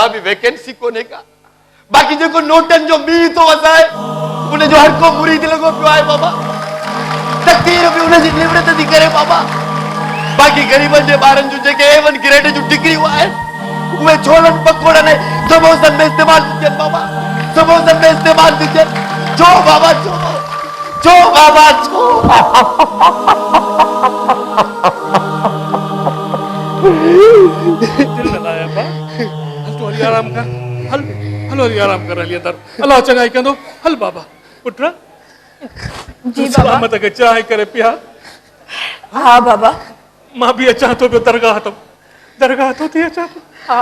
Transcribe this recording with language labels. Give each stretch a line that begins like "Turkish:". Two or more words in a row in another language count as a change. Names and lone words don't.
Sindhi: बि वैकेंसी कोन्हे का बाक़ी जेको नोटनि जो मींहुं थो वसाए उनजो हर को मुरीद लॻो पियो आहे बाबा तक़दीर बि उनजी निवड़त थी करे बाबा बाक़ी ग़रीबनि जे ॿारनि जूं जेके
English: A1 grade
Sindhi: जूं डिग्रियूं आहिनि उहे छोलनि पकोड़नि समोसनि में इस्तेमाल थी थियनि बाबा समोसनि में इस्तेमाल थी थियनि छो बाबा छो बाबा छो दिल न लाए बा हल तू हली आराम कर हल हली आराम कर हली अंदर अल्लाह चङाई कंदो हल बाबा पुट जी बाबा सलामत के चाहे करे पिया हाँ बाबा मां भी अचां तो पियो दरगाह तो थी अचां हाँ